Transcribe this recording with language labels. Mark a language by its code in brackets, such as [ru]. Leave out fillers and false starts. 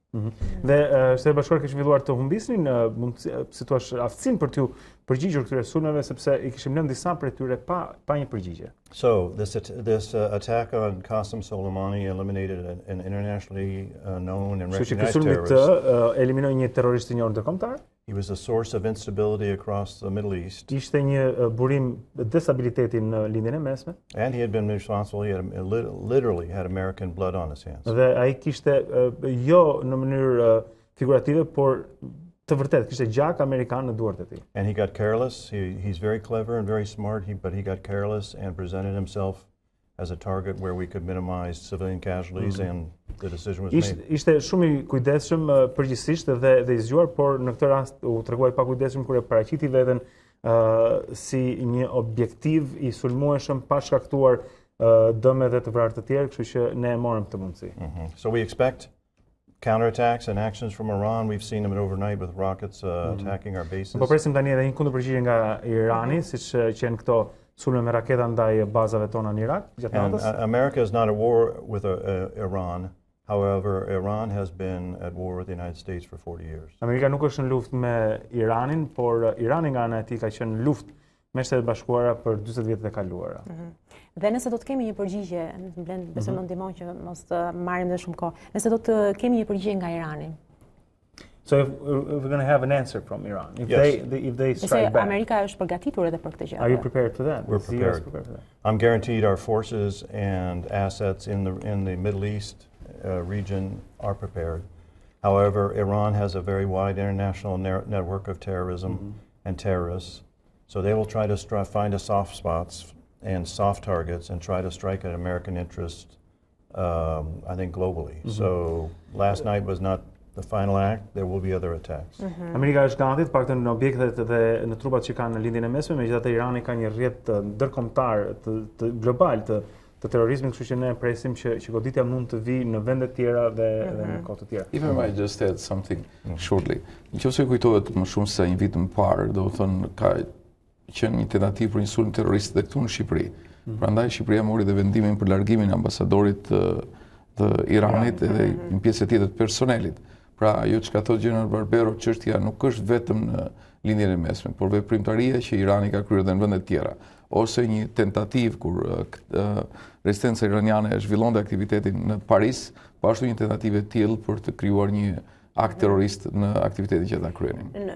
[sq] Dhe Shtetet e Bashkuara kishin filluar të humbisnin si thua aftësinë për t'u përgjigjur këtyre sulmeve sepse I kishim lënë disa prej tyre pa një përgjigje. [en] So this attack on Qasem Soleimani eliminated an internationally known and recognized terrorist. [sq] Sulmi eliminoi një terrorist I njohur ndërkombëtar. [en] He was a source of instability across the Middle East. [sq] Ishte një burim destabiliteti në Lindjen e Mesme. [en] And he had been responsible. He had literally had American blood on his hands. [sq] Dhe ai kishte jo në mënyrë figurative, por të vërtet kishte gjak amerikan në duart e tij. [en] And he got careless. He's very clever and very smart, but he got careless and presented himself as a target where we could minimize civilian casualties and the decision was made. [sq] Ishte shumë I kujdesshëm përgjithsisht dhe I zgjuar, por në këtë rast u treguai pa kujdesshëm kur e paraqiti veten si një objektiv I sulmueshëm pa shkaktuar dëme dhe të vrarë të tjerë, kështu që ne e morëm këtë mundësi. [en] So we expect counterattacks and actions from Iran. We've seen them overnight with rockets attacking our bases. [sq] Po presim tani edhe një kundërpërgjigje nga Irani, siç qenë këto sulme me raketa ndaj bazave tona në Irak gjatë natës. [en] America is not at war with Iran. However, Iran has been at war with the United States for 40 years. [sq] Amerika nuk është në luftë me Iranin, por Irani nga ana e tij ka qenë në luftë me Shtetet e Bashkuara për 40 vjetet e kaluara. Dhe nëse do të kemi një përgjigje, besoj më ndihmon që mos të marrim dhe shumë kohë. Nëse do të kemi një përgjigje nga Irani. [en] So if we're going to have an answer from Iran, if they strike back. [sq] Amerika është përgatitur edhe për këtë gjë. [en] Are you prepared for that? We're prepared. I'm guaranteed our forces and assets in the Middle East region are prepared. However, Iran has a very wide international network of terrorism and terrorists, so they will try to find a soft spots and soft targets and try to strike at American interest, I think globally. So last night was not the final act. There will be other attacks. [sq] Amerika është gati të paktën në objektet dhe në trupat që kanë në Lindjen e Mesme, megjithatë Irani ka një rrjet ndërkombëtar të global të terrorizmit, kështu që ne presim që goditja mund të vijë në vende të tjera dhe në kohë të tjera. [en] If I might just add something shortly. [sq] Nëse kujtohet më shumë se një vit më parë, do të thonë ka qenë një tentativë për një sulm terrorist dhe këtu në Shqipëri. Prandaj Shqipëria mori dhe vendimin për largimin e ambasadorit të Iranit edhe një pjesë tjetër të personelit. Pra, ajo që ka thotë Gjenerali Barbero, çështja nuk është vetëm në Lindjen e Mesme, por veprimtaria që Irani ka kryer edhe në vende të tjera, ose një tentativë kur rezistenca iraniane e zhvillonte aktivitetin në Paris, po ashtu një tentativë e tillë për të krijuar një akt terrorist në aktivitetin që ata kryenin.